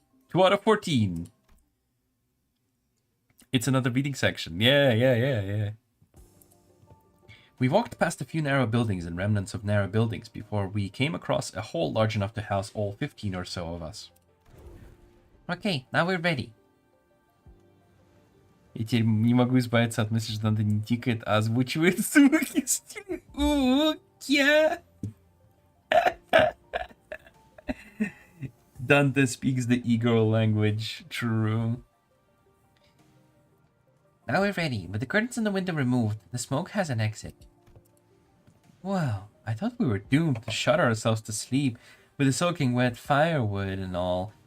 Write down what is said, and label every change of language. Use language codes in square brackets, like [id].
[en] 2 out of 14. It's another reading section. Yeah. We walked past a few narrow buildings and remnants of narrow buildings before we came across a hall large enough to house all 15 or so of us. Okay, now we're ready. [ru] Я теперь не могу избавиться от мысли, что Данте не тикает, а озвучивает звуки в стиле «Уки». [en] Dante speaks the e-girl language. True. Now we're ready. With the curtains in the window removed, the smoke has an exit. Well, I thought we were doomed to shut ourselves to sleep with the soaking wet firewood and all.